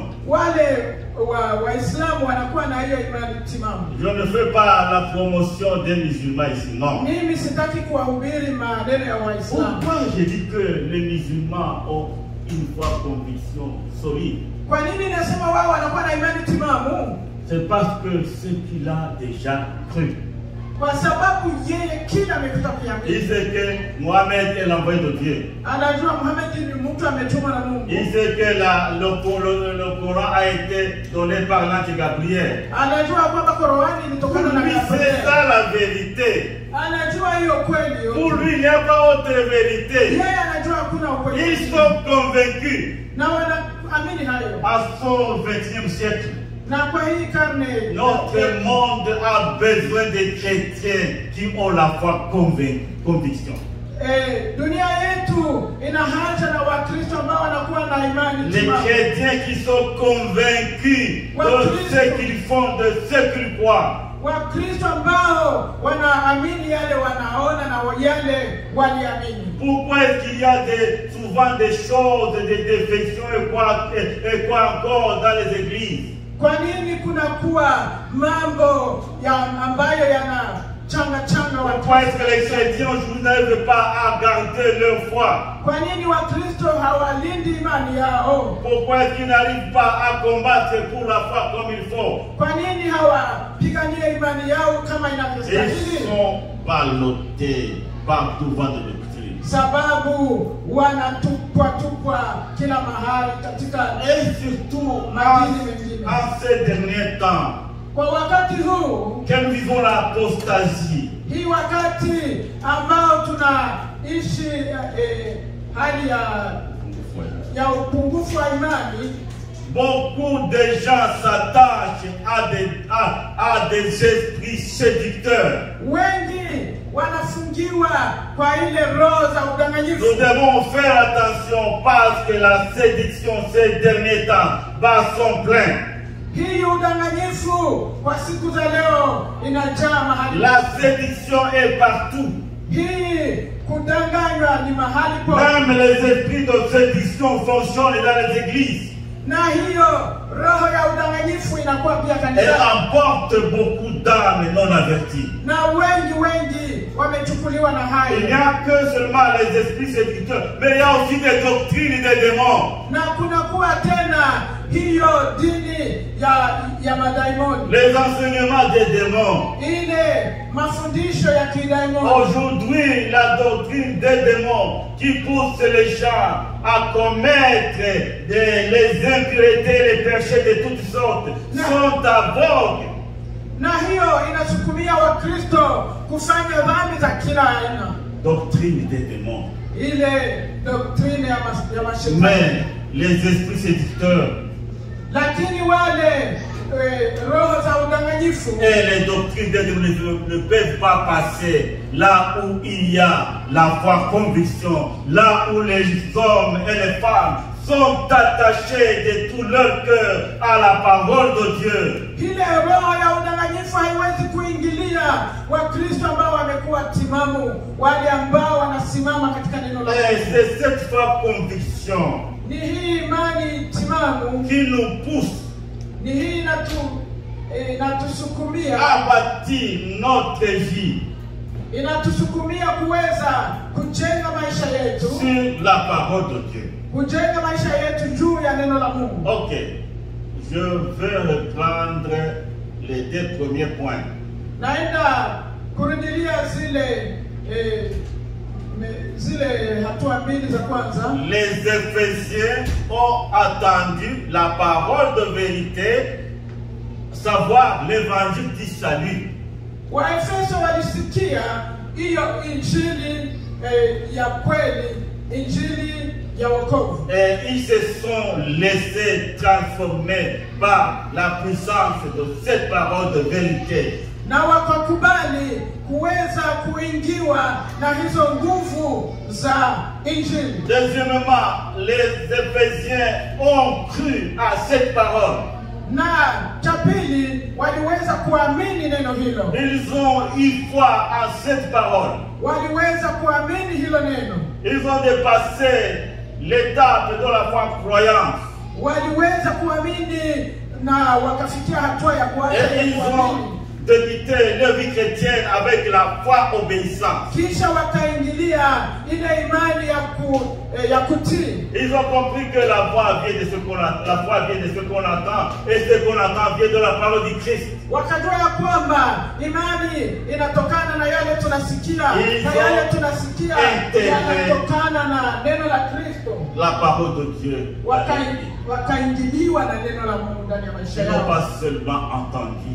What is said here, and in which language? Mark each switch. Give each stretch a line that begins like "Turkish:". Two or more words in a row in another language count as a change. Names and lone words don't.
Swahili: Wale Waislamu wanakuwa na hiyo imani timamu.
French: Je ne fais pas la promotion des musulmans ici, non.
Swahili: Mimi sitaki kuwahubiri maneno ya Waislamu.
French: Pourquoi je dis que les musulmans ont une foi, conviction solide?
Swahili: Kwa nini nasema wao wanakuwa na imani timamu?
French: C'est parce que ce qu'il a déjà cru.
Swahili: Kwa sababu yeye kila amekuta
French: Il
Swahili: kuamini.
French: sait que Mohamed est l'envoyé de Dieu.
Swahili: Anajua Muhammad ni mtu ametumwa na Mungu.
French: Il sait que le Coran a été donné par l'ange Gabriel.
Swahili: Anajua kwamba Qur'ani
French: Pour
Swahili: ilitokana na
French: lui, c'est
Swahili: Gabriel.
French: ça la vérité.
Swahili: Anajua hiyo kweli
French: Pour
Swahili: yote.
French: lui, il n'y a pas autre vérité.
Swahili: Yeye anajua hakuna ukweli.
French: Ils sont convaincus.
Swahili: Na wanaamini hayo.
French: À son 20e siècle,
Swahili: Na kwa hii karne
French: notre monde a besoin de chrétiens qui ont la foi, conviction.
Swahili: dunia yetu ina haja na Wakristo ambao wanakuwa na imani
French: Les
Swahili: timamu.
French: chrétiens qui sont convaincus de ce qu'ils font, de ce qu'ils croient.
Swahili: Wakristo ambao wanaamini yale wanaona na yale waliamini.
French: Pourquoi est-ce qu'il y a souvent des choses, des défections et quoi encore dans les églises?
Swahili: Kwa nini kunakuwa mambo ambayo yana changa
French: Pourquoi est-ce que les chrétiens aujourd'hui n'arrivent pas à garder leur foi?
Swahili: Kwa nini Wakristo hawalindi imani yao?
French: Pourquoi est-ce qu'ils n'arrivent pas à combattre pour la foi comme il faut?
Swahili: Kwa nini hawapigania imani yao kama
French: Ils
Swahili: inavyostahili?
French: sont ballottés par tout vent de doctrine.
Swahili: Sababu wanatupwa kila mahali katika
French: Et surtout
Swahili: madini mengine.
French: en ces derniers temps,
Swahili: Kwa wakati huu,
French: que nous vivons l'apostasie,
Swahili: hii wakati ambao tunaishi hali ya upungufu wa imani,
French: beaucoup de gens s'attachent à des esprits séducteurs.
Swahili: wengi wanafungiwa kwa ile roho za udanganyifu.
French: Nous devons faire attention parce que la séduction ces derniers temps bat son plein.
Swahili: Hii udanganyifu kwa siku za leo inajaa mahali.
French: La séduction est partout.
Swahili: Hii kudanganywa ni mahali pote.
French: Même les esprits de séduction fonctionnent dans les églises.
Swahili: Na hiyo roho ya udanganyifu inakuwa pia
French: Elle
Swahili: kanisani.
French: emporte beaucoup d'âmes non averties.
Swahili: Na wengi wamechukuliwa na
French: Il n'y
Swahili: hayo.
French: a que seulement les esprits séducteurs, mais il y a aussi des doctrines des démons.
Swahili: Na kunakuwa tena hiyo dini ya madaimoni.
French: Les enseignements des démons.
Swahili: Ile mafundisho ya kidaimoni.
French: Aujourd'hui, la doctrine des démons qui pousse les gens à commettre les impuretés, les péchés de toutes sortes, sont à vogue.
Swahili: Na hiyo inasukumia Wakristo kufanya dhambi za kila aina.
French: Doctrine des démons.
Swahili: Ile doktrine ya mashetani.
French: Mais les esprits séducteurs
Swahili: Lakini wale roho za udanganyifu
French: et les doctrines des démons ne peuvent pas passer là où il y a la foi, conviction, là où les hommes et les femmes sont attachés de tout leur cœur à la parole de Dieu.
Swahili: ile roho ya udanganyifu haiwezi kuingilia Wakristo ambao wamekuwa timamu, wale ambao wanasimama katika neno la
French: Et
Swahili: Mungu.
French: c'est cette foi, conviction
Swahili: Ni hii imani timamu,
French: qui nous pousse
Swahili: ni ni hii inatusukumia
French: à bâtir notre vie
Swahili: inatusukumia kuweza kujenga maisha yetu
French: sur la parole de Dieu.
Swahili: kujenga maisha yetu juu ya neno la Mungu.
French: Ok, je vais reprendre les deux premiers points.
Swahili: Naenda kurudilia zile hatua mbili za kwanza.
French: Les Éphésiens ont attendu la parole de vérité, savoir l'évangile du salut.
Swahili: Waefeso walisikia hiyo injili ya kweli, injili ya wokovu.
French: Et ils se sont laissés transformer par la puissance de cette parole de vérité.
Swahili: Na wakakubali kuweza kuingiwa na hizo nguvu za injili.
French: Deuxièmement, les Éphésiens ont cru à cette parole.
Swahili: Na cha pili, waliweza kuamini neno hilo.
French: Ils ont eu foi en cette parole.
Swahili: Waliweza kuamini hilo neno.
French: Ils ont dépassé l'étape de la foi croyante.
Swahili: Waliweza kuamini na wakafikia hatua ya kuanza
French: Et ils
Swahili: kuamini.
French: ont débuté leur vie chrétienne avec la foi obéissante.
Swahili: Kisha wakaingilia ile imani ya kutii.
French: Ils ont compris que la foi vient de ce qu'on entend, et ce qu'on entend vient de la parole du Christ.
Swahili: Wakajua ya kwamba imani inatokana na yale tunasikia, na yale tunasikia yanatokana na neno la Kristo.
French: La parole de Dieu.
Swahili: Wakaingiliwa na neno la Mungu ndani ya maisha
French: Ils n'ont
Swahili: yao.
French: pas seulement entendu,